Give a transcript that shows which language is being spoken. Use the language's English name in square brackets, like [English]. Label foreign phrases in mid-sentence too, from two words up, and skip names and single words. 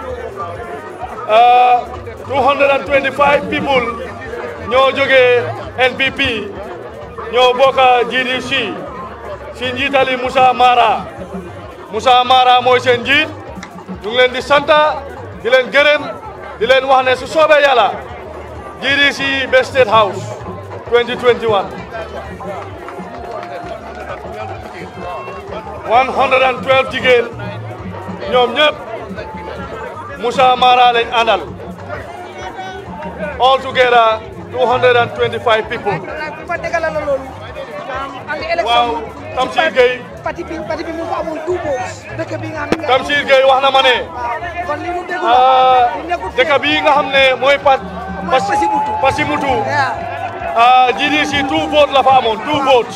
[English] 225 people [Wolof] ñoo jógee NPP ñoo bokk GDC si njiitali Moussa Mara mooy seen njiit ñu ngi leen di santa di leen gërëm di leen wax ne su soobee yàlla GDC ba State House 2021 112 jigéen ñoom ñëpp Musa Mara lañ àndal [English] all together 225 people. [Wolof] waaw Tamsir Gueye. parti bi mu fa amoon 2 votes. dëkk bi nga xam ne. Tamsir Gueye wax na ma ne. dëkk bi nga xam ne mooy Pasimutu. GDC 2 votes la fa amoon 2 votes.